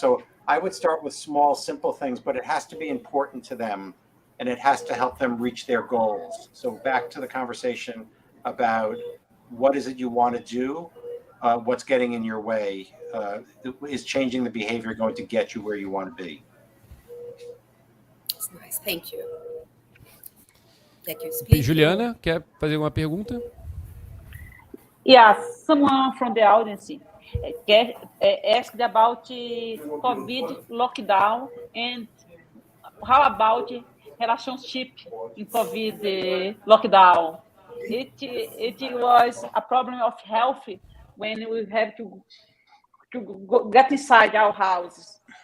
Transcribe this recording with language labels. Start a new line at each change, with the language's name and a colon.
English: So I would start with small, simple things, but it has to be important to them, and it has to help them reach their goals. So back to the conversation about what is it you want to do, what's getting in your way, is changing the behavior going to get you where you want to be? That's nice, thank you.
Portuguese: Juliana, quer fazer uma pergunta?
English: Yeah, someone from the audience asked about COVID lockdown and how about relationship in COVID lockdown. It was a problem of health when we have to get inside our houses.